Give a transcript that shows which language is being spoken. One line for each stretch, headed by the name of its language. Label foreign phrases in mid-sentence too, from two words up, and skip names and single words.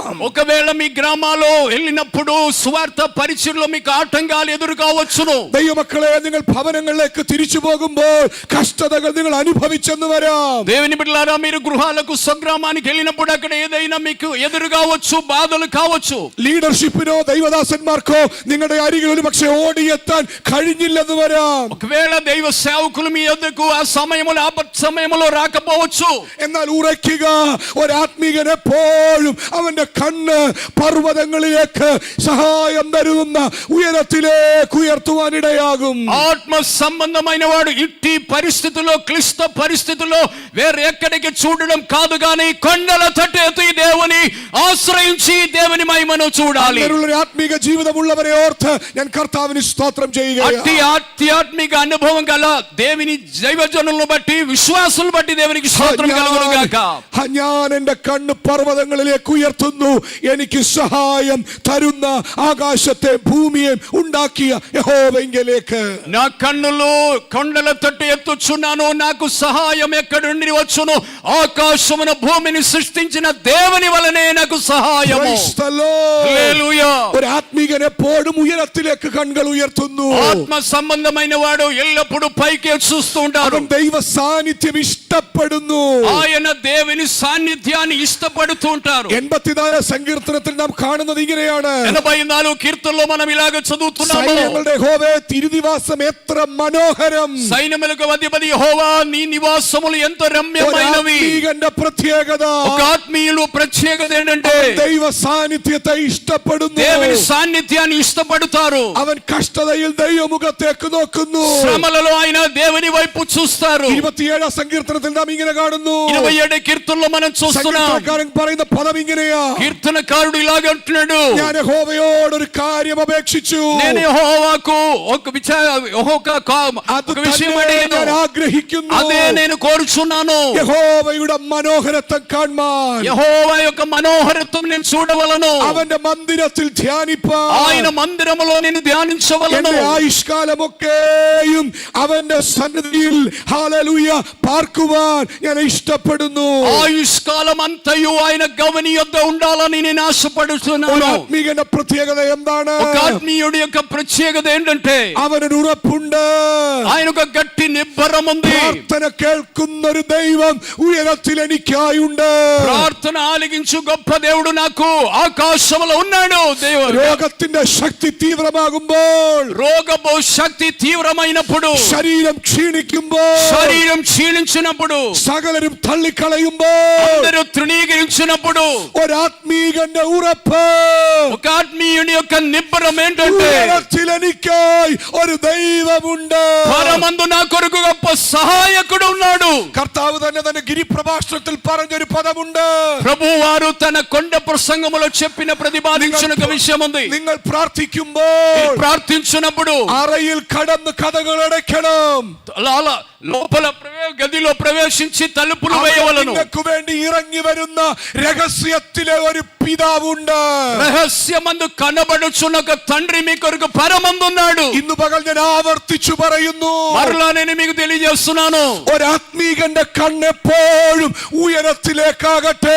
Telugu: ఒకవేళ మీ గ్రామాల్లో వెళ్ళినప్పుడు సువార్త పరిచర్యలో మీకు ఆటంకాలు ఎదురు కావచ్చును.
Malayalam: ദൈവമക്കളെ, നിങ്ങൾ ഭവനങ്ങളിലേക്ക് തിരിച്ചു പോകുമ്പോൾ കഷ്ടതകൾ നിങ്ങൾ അനുഭവിച്ചെന്ന് വരാം.
Telugu: దేవుని బిడ్డలారా, మీరు గృహాలకు స్వగ్రామానికి వెళ్ళినప్పుడు అక్కడ ఏదైనా మీకు ఎదురు కావచ్చు, బాధలు కావచ్చు.
Malayalam: ലീഡർഷിപ്പിനോ ദൈവദാസന്മാർക്കോ നിങ്ങളുടെ അരികിൽ ഒരുപക്ഷെ ഓടിയെത്താൻ കഴിഞ്ഞില്ലെന്ന് വരാം.
Telugu: ఒకవేళ దైవ సేవకులు మీ యొద్దకు ఆ సమయంలో ఆపత్ సమయంలో రాకపోవచ్చు.
Malayalam: എന്നാൽ ഉറയ്ക്കുക, ഒരാത്മീകൻ എപ്പോഴും അവന്റെ കണ്ണ് പർവ്വതങ്ങളിലേക്ക് സഹായം തരുന്ന ഉയരത്തിലേക്ക് ഉയർത്തുവാനിടയാകും.
Telugu: ఆత్మ సంబంధమైన వాడు ఇట్టి పరిస్థితుల్లో, క్లిష్ట పరిస్థితుల్లో వేరే ఎక్కడికి చూడడం కాదు గాని కొండల తట్టు ఎత్తి దేవుని ఆశ్రయించి దేవుని మహిమను చూడాలి.
Malayalam: ആത്മീക ജീവിതമുള്ളവരെ ഓർത്ത് ഞാൻ കർത്താവിന് സ്തോത്രം ചെയ്യുകയാണ്.
Telugu: అట్టి ఆధ్యాత్మిక అనుభవం గల దేవుని దైవజనులను బట్టి, విశ్వాసులను బట్టి దేవునికి స్తోత్రం కలుగును గాక.
Malayalam: ഞാൻ എന്റെ കണ്ണ് പർവ്വതങ്ങളിലേക്ക് ഉയർത്തുന്നു. എനിക്ക് സഹായം തരുന്ന ആകാശത്തെ ഭൂമിയെയും ഉണ്ടാക്കിയ യഹോവയിലേക്ക്.
Telugu: నా కన్నులు కొండల తట్టు ఎత్తుచున్నాను. నాకు సహాయం ఎక్కడి నుండి వచ్చును? ఆకాశమును భూమిని సృష్టించిన దేవుని వలనే నాకు సహాయము.
English: Praise the Lord.
Telugu: హల్లెలూయా.
Malayalam: ഒരു ആത്മീകൻ എപ്പോഴും ഉയരത്തിലേക്ക് കണ്ണുകൾ ഉയർത്തുന്നു.
Telugu: ఆత్మ సంబంధమైన వాడు ఎల్లప్పుడూ పైకి చూస్తూ ఉంటాడు.
Malayalam: അവൻ ദൈവ സാന്നിധ്യം ഇഷ്ടപ്പെടുന്നു.
Telugu: ఆయన దేవుని సాన్నిధ్యాన్ని ఇష్టపడుతూ ఉంటారు.
Malayalam: 84 സങ്കീർത്തനത്തിൽ നാം കാണുന്നത് ഇങ്ങനെയാണ്.
Telugu: 84 కీర్తనలో మనం ఇలాగ చదువుతున్నాము,
Malayalam: സൈന്യങ്ങളുടെ യഹോവേ, തിരുനിവാസം എത്ര മനോഹരം.
Telugu: సైన్యములకు అధిపతి యెహోవా, నీ నివాసములు ఎంత రమ్యమైనవి.
Malayalam: ആത്മീകന്റെ പ്രത്യേകത,
Telugu: ఒక ఆత్మీయులు ప్రత్యేకత ఏంటంటే
Malayalam: ദൈവ സാന്നിധ്യത്തെ ഇഷ്ടപ്പെടുന്നു.
Telugu: దేవుని సాన్నిధ్యాన్ని ఇష్టపడతారు.
Malayalam: അവൻ കഷ്ടതയിൽ ദൈവമുഖത്തേക്ക് നോക്കുന്നു.
Telugu: శ్రమలలో ఆయన దేవుని వైపు చూస్తారు.
Malayalam: 27 സങ്കീർത്തനത്തിൽ നാം ഇങ്ങനെ കാണുന്നു.
Telugu: 27 కీర్తనలో మనం చూస్తున్నాం.
Malayalam: സങ്കീർത്തനക്കാരൻ പറയുന്ന പദം ഇങ്ങനെയാ.
Telugu: కీర్తనకారుడు ఇలాగ అంటున్నాడు,
Malayalam: ഞാൻ യഹോവയോട് ഒരു കാര്യം അപേക്ഷിച്ചു.
Telugu: నేను యెహోవాకు ఒక విషయం అడిగాను,
Malayalam: ഞാൻ ആഗ്രഹിക്കുന്നു.
Telugu: అదే నేను కోరుచున్నాను.
Malayalam: യഹോവയുടെ മനോഹരത്വം കാണാൻ.
Telugu: యెహోవా యొక్క మనోహర మనోహరత్వం నేను చూడవలను.
Malayalam: അവന്റെ മന്ദിരത്തിൽ ധ്യാനിപ്പാൻ,
Telugu: ఆయన మందిరములో నేను ధ్యానించవలను.
Malayalam: എന്റെ ആയുഷ്കാലമൊക്കെയും അവന്റെ സന്നിധിയിൽ ഹല്ലേലൂയ പാർക്കുവാൻ ഞാൻ ഇഷ്ടപ്പെടുന്നു.
Telugu: ആയുഷ്കാലം అంతయు ఆయన గవని యొద్ద ఉండాలని నేను ఆశపడుతున్నాను.
Malayalam: ആത്മീയന്റെ പ്രത്യേകത എന്താണ്?
Telugu: ఒక ఆత్మీయుడి యొక్క ప్రత్యేకత ఏంటంటే
Malayalam: അവനൊരു ഉറപ്പുണ്ട്.
Telugu: ఆయన ఒక గట్టి నిబ్బరం ఉంది.
Malayalam: പ്രാർത്ഥന കേൾക്കുന്ന ഒരു ദൈവം ഉയരത്തിൽ എനിക്കായുണ്ട്.
Telugu: ప్రార్థన ఆలకించు గొప్ప దేవుడు నాకు ఆకాశంలో ఉన్నాడు. దేవుడు
Malayalam: രോഗത്തിന്റെ ശക്തി തീവ്രമാകുമ്പോൾ,
Telugu: రోగపు శక్తి తీవ్రమైనప్పుడు,
Malayalam: ശരീരം ക്ഷീണിക്കുമ്പോൾ,
Telugu: శరీరం క్షీణించినప్పుడు,
Malayalam: സകലരും തള്ളിക്കളയുമ്പോൾ,
Telugu: అందరూ తృణీకరించినప్పుడు
Malayalam: ഒരാത്മീകന്റെ ഉറപ്പ്,
Telugu: ఒక ఆత్మీయుని యొక్క నిబ్బరం ఏంటంటే
Malayalam: ഉയരത്തിൽ എനിക്കായി ഒരു ദൈവമുണ്ട്.
Telugu: పరమందు నా కొరకు గొప్ప సహాయకుడు ఉన్నాడు.
Malayalam: കർത്താവ് തന്നെ തന്റെ ഗിരിപ്രഭാഷണത്തിൽ പറഞ്ഞൊരു പദമുണ്ട്.
Telugu: ప్రభువారు తన కొండ ప్రసంగములో చెప్పిన ప్రతిపాదించిన ఒక విషయం ఉంది.
Malayalam: നിങ്ങൾ പ്രാർത്ഥിക്കുമ്പോൾ
Telugu: ప్రార్థించినప్పుడు
Malayalam: അറയിൽ കടന്ന് കഥകൾ അടയ്ക്കണം.
Telugu: లోపల గదిలో ప్రవేశించి తలుపులు వేయవలను.
Malayalam: നിങ്ങൾക്ക് വേണ്ടി ഇറങ്ങി വരുന്ന രഹസ്യത്തിലെ ഒരു പിതാവുണ്ട്.
Telugu: రహస్యమందు కనబడుచున్న ఒక తండ్రి మీ కొరకు పరమందున్నాడు.
Malayalam: ഇന്ന് പകൽ ഞാൻ ആവർത്തിച്ചു പറയുന്നു,
Telugu: మరలా నేను మీకు తెలియజేస్తున్నాను,
Malayalam: ഒരാത്മീകന്റെ കണ്ണെപ്പോഴും ഉയരത്തിലേക്കാകട്ടെ.